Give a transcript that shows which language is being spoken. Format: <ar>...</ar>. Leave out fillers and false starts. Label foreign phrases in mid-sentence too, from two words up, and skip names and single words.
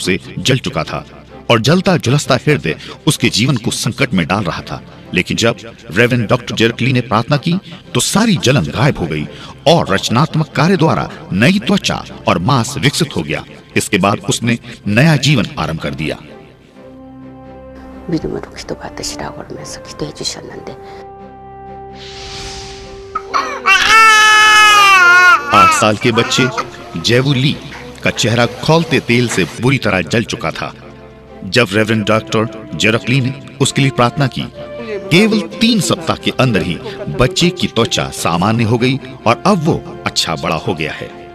<hi>से जल चुका था, और जलता झुलसता हृदय उसके जीवन को संकट में डाल रहा था, लेकिन जब रेवरेंड डॉक्टर जेरक ली ने प्रार्थना की तो सारी जलन गायब हो गई, और रचनात्मक कार्य द्वारा नई त्वचा और मांस विकसित हो गया। इसके बाद उसने नया जीवन आरंभ कर दिया।</hi> <ko>믿음으로 기도받으시라고 하면서 기도해 주셨는데</ko> <hi>8 साल के बच्चे जेवू ली का चेहरा खौलते तेल से बुरी तरह जल चुका था। जब रेवरेंड डॉक्टर जेरक ली ने उसके लिए प्रार्थना की, केवल 3 सप्ताह के अंदर ही बच्चे की त्वचा सामान्य हो गई, और अब वो अच्छा बड़ा हो गया है।</hi>